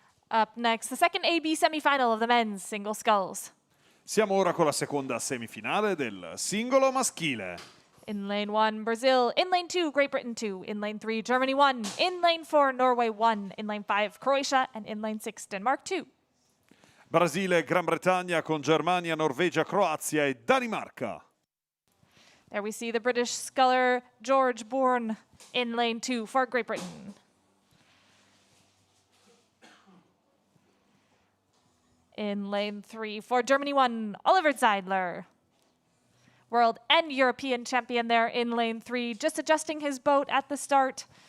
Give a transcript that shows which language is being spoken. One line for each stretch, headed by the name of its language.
English: Up next, the second AB semifinal of the men's single sculls.
Italian: Siamo ora con la seconda semifinale del singolo maschile.
English: In lane 1, Brazil. In lane 2, Great Britain 2. In lane 3, Germany 1. In lane 4, Norway 1. In lane 5, Croatia. And in lane 6, Denmark 2.
Italian: Brasile e Gran Bretagna con Germania, Norvegia, Croazia e Danimarca.
English: There we see the British sculler George Bourne in lane 2 for Great Britain. In lane 3 for Germany 1, Oliver Zeidler. World and European champion there in lane 3, just adjusting his boat at the start.